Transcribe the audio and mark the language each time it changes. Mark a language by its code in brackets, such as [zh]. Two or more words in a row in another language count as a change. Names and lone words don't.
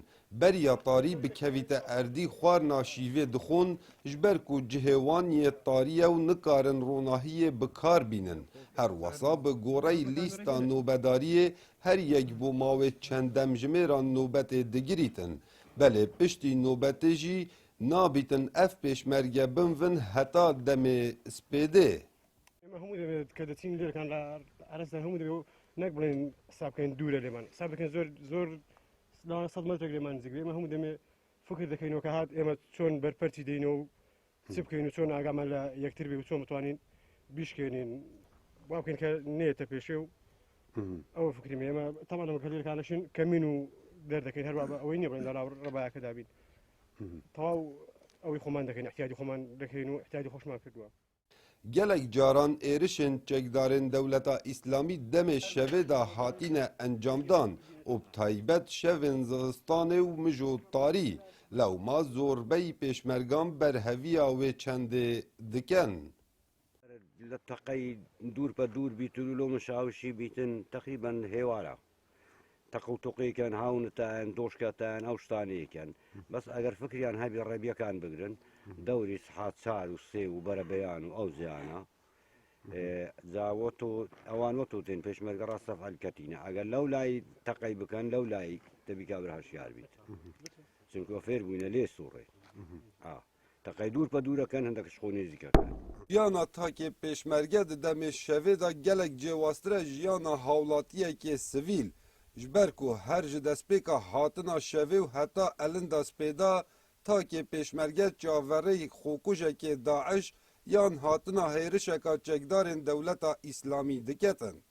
[ku] Beriya tarî bikevîte erdî xwarina şîvê dixwin ji ber ku cihê wan yê tarî ew nikarin ronahiyê bi kar bînin. Her wesa bi goreyî lîsta nobedariyê her yek bû mawê çend demjimêra nobetê digirîtin. Belê piştî nobetê jî nabîtin ev pêşmerge binvin heta demê spêdê. [ckb] همو کە دەچین لێرەکان لە عرەستا هەموو دەبێ نەک بڵێن حساب بکەین دوورە لێمان حساب دەکەین زۆر 100 مترێک لێمان نزیک ئێمە هەموو دەمێ فکر دەکەینەوە کە هات ئێمە چۆن بەرپەرچی دەینەوە و چ بکەین و چۆن ئاگامان لە یەکتر بێ و چۆن بتوانین بیشکێنین وا بکەین کە نێتە پێشێ و ئەوە فکریم ئێمە تەمانەوە کە لێرەکانەشین کەمین و دەردەکەین هەروە ئەوەی نییە بڵێن لەراو ڕەبایەکە دابین تەواو ئەوەی خۆمان دەکەین احتیاجی خۆمان دەکەین و احتیاجی خۆشمان کردووە. [ku] Gelek caran êrişên çekdarên Dewleta Îslamî demê şevê da hatîne encamdan û bi taybet şevên zivistanê û mijo tarî lewma zorbeyî pêşmergan berheviya wê çendê dikin. لە تەقەی دوور بە دوور بیتن و لۆ مشاوشی بیتن تقریبا هێوارە تەقوتوقیکەن هاونتان دۆشکەتان ئەو شتانەیەکەن بەس ئەگەر فکریان هەبی ڕێبیەکان بگرن دەوری سحات چار و سێ و بەرە بەیان و ئەو زیانە جاوەتۆ ئەوان وەتوتێن پێشمەرگە ڕاستەف هەلکەتینە ئەگەر لەو لای تەقەی بکەن لەو لای دەبی کابرا هەشیار بیت چونکە فێر بووینە لێ سوڕێ تەقەی دوور بە دوورەکەن هەندێک شخۆ نێزیکەکەن. Jiyana takê pêşmerge di demê şevê da gelek cêwastir e jiyana hawlatiyekê sivîl ji ber ku her ji destpêka hatina şevê û heta elinda spêda takê pêşmerge çavereyî xwekujekê Daeş yan hatina hêrişeka çekdarên Dewleta Îslamî diketin.